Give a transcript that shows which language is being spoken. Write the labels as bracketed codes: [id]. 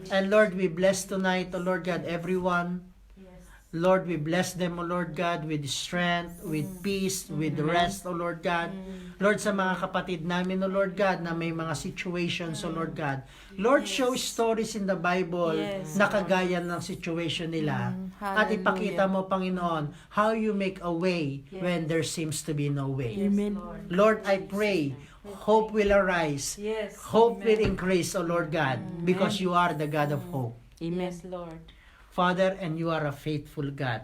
[en] And Lord, we bless tonight, O Lord God, everyone. Yes. Lord, we bless them, O Lord God, with strength, with peace, with rest, O Lord God. [tl] Lord, sa mga kapatid namin, O Lord God, na may mga situations, O Lord God. [en] Lord, show stories in the Bible Yes, [tl] na kagaya ng situation nila. At [en] Hallelujah. [tl] ipakita mo, [en] Panginoon, how you make a way when there seems to be no way. Amen. Lord, I pray, hope will arise. Yes. Hope will increase, O Lord God, because you are the God of hope. Amen. Yes, Lord. Father, and you are a faithful God.